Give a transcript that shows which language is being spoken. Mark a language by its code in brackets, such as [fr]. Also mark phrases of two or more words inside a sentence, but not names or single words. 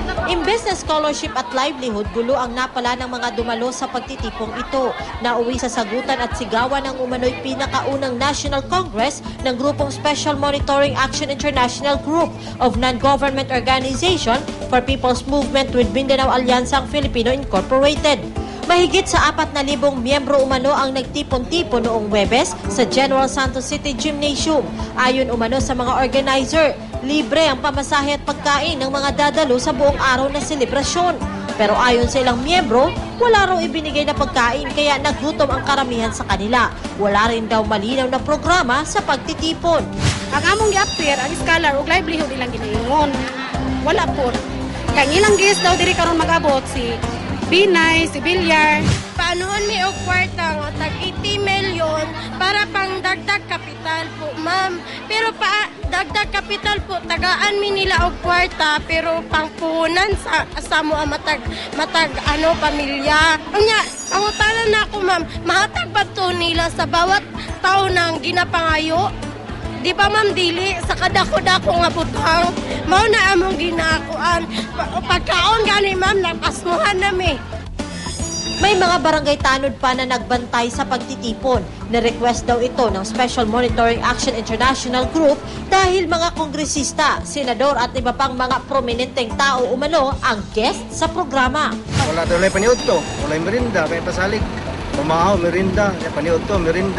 [tl] Imbes na scholarship at livelihood, gulo ang napala ng mga dumalo sa pagtitipong ito. Nauwi sa sagutan at sigawan ng umano'y pinakaunang National Congress ng grupong Special Monitoring Action International Group of Non-Government Organization for People's Movement with Mindanao Alyansang Filipino Incorporated. Mahigit sa 4,000 miyembro umano ang nagtipon-tipon noong Huwebes sa General Santos City Gymnasium. Ayon umano sa mga organizer, libre ang pamasahe at pagkain ng mga dadalo sa buong araw na selebrasyon. Pero ayon sa ilang miyembro, wala raw ibinigay na pagkain kaya nagutom ang karamihan sa kanila. Wala rin daw malinaw na programa sa pagtitipon. [ceb] Ang among gi-appear, ang scholar ug livelihood ilang ginaingon. Wala po. Kang ilang guest daw diri karon mag-abot si Binay, si Bilyar. Paanoon mi og kwarta nga tag 80 million para pang dagdag kapital po, ma'am. Pero dagdag kapital po, tagaan mi nila og kwarta pero pangpuhunan sa mga matag pamilya. Unya, ang utanan na ako, ma'am, mahatag ba to nila sa bawat taon ng ginapangayo? Di ba, ma'am, dili sa kadako-dako nga butang, mao na among ginakuan. Pagkaon gani, ma'am, napasmuhan nami. [tl] May mga barangay tanod pa na nagbantay sa pagtitipon. Na-request daw ito ng Special Monitoring Action International Group dahil mga kongresista, senador at iba pang mga prominenteng tao umano ang guest sa programa. [ceb] Wala daw lang paniod to, wala yung merinda, kaya pasalig. Pumahaw, merinda, paniod to, merinda.